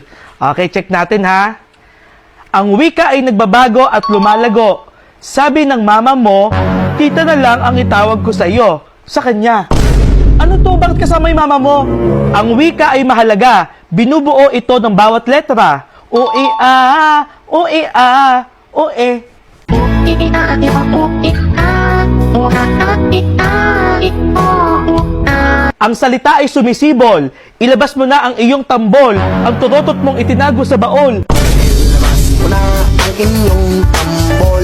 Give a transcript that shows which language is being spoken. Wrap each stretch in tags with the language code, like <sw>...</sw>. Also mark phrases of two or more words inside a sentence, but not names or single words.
<en>Okay, check</en> <tl>natin ha. Ang wika ay nagbabago at lumalago. Sabi ng mama mo, tita na lang ang itawag ko sa iyo. Sa kanya. Ano to? Bakit kasama yung mama mo? Ang wika ay mahalaga. Binubuo ito ng bawat letra. O-E-A, O-E-A, O-E. Ang salita ay sumisibol. Ilabas mo na ang iyong tambol. Ang turotot mong itinago sa baol. Una ang inyong tambol.</tl>